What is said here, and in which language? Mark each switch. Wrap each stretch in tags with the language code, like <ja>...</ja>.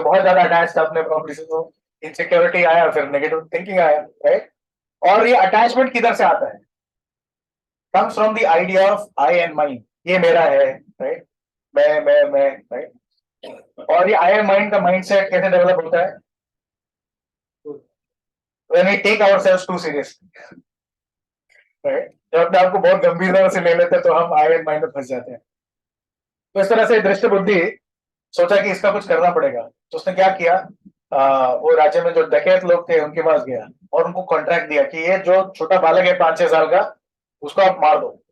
<hi>बहुत ज्यादा अटैच था अपने प्रॉपर्टी से, तो इनसिक्योरिटी आया, फिर नेगेटिव थिंकिंग आया, राइट? और ये अटैचमेंट किधर से आता है?</hi> <en>Comes from the idea of I and mind.</en> <hi>ये मेरा है, राइट? मैं, राइट? और ये आई एंड माइंड का माइंडसेट कैसे डेवलप होता है?</hi> <en>when we take ourselves too seriously, right?</en> <hi>जब अपने आप को बहुत गंभीरता से ले लेते हैं तो हम आई एंड माइंड में फंस जाते हैं। तो इस तरह से दृष्टि बुद्धि सोचा कि इसका कुछ करना पड़ेगा। तो उसने क्या किया, वो राज्य में जो डकैत लोग थे उनके पास गया और उनको कॉन्ट्रैक्ट दिया कि ये जो छोटा बालक है 5-6 साल का, उसको आप मार दो।</hi>